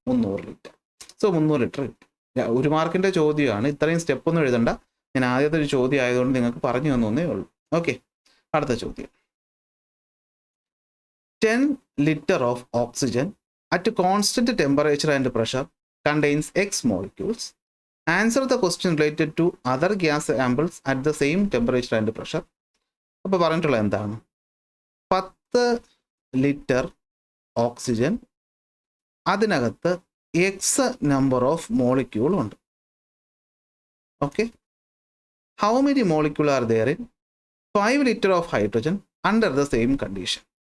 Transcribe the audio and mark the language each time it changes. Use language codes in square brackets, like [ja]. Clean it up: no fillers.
[ml] 300 litre. So 300 litre കിട്ടും. 1 മാർക്കിൻ്റെ ചോദ്യമാണ്. ഇത്രയും സ്റ്റെപ്പൊന്നും എഴുതണ്ട. ഞാൻ ആദ്യത്തെ ഒരു ചോദ്യം ആയതുകൊണ്ട് നിങ്ങൾക്ക് പറഞ്ഞു തന്നേ ഉള്ളൂ. ഓക്കെ, അടുത്ത ചോദ്യം. [en] 10 litre of oxygen at constant temperature and pressure contains X molecules. Answer the question related to other gas samples at the same temperature and pressure. [ml] അപ്പോൾ പറഞ്ഞിട്ടുള്ള എന്താണ്? 10 ലിറ്റർ ഓക്സിജൻ, അതിനകത്ത് എക്സ് നമ്പർ ഓഫ് മോളിക്യൂൾ ഉണ്ട്. [en] Okay, how many molecule are there in 5 litre of hydrogen under the same condition.